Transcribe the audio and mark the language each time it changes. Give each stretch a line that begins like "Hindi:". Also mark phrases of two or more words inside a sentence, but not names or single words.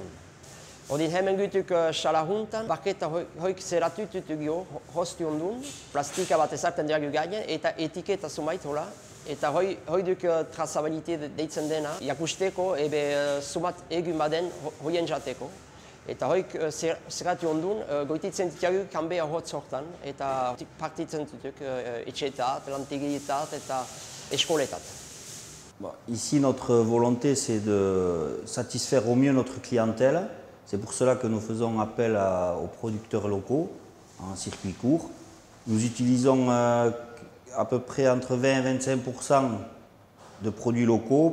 Basque: Ordin hemen gutuk xalahuntan, baketa hoik zeratututu gio, hosti ondun, plastika bat ezarten diagu gainen, eta etiketa zumait hola, eta hoi duk trazabilite deitzen dena, jakusteko, ebe sumat egun baden hoien jateko. Eta hoik zeratu ondun, goititzen ditiagu kanbea hotz hortan, eta partitzen dutuk etxetat, lantegietat eta eskoletat.
French: Ici, notre volonté, c'est de satisfaire au mieux notre clientèle. C'est pour cela que nous faisons appel aux producteurs locaux en circuit court. Nous utilisons à peu près entre 20 et 25% de produits locaux.